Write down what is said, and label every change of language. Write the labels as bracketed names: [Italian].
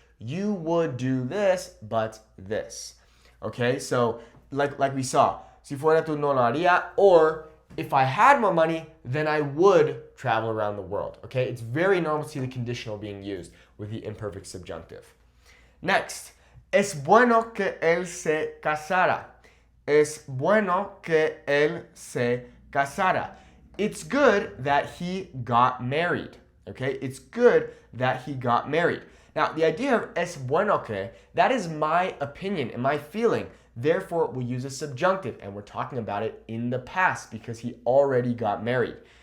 [English] You would do this, but this. Okay, so like we saw, [Spanish] si fuera tú no lo haría, [English] or if I had more money, then I would travel around the world. Okay, it's very normal to see the conditional being used with the imperfect subjunctive. [Spanish] Next, es bueno que él se casara. Es bueno que él se casara. [English] It's good that he got married. Okay, it's good that he got married. Now, the idea of [Spanish] es bueno que, [English] that is my opinion and my feeling. Therefore, we use a subjunctive, and we're talking about it in the past because he already got married.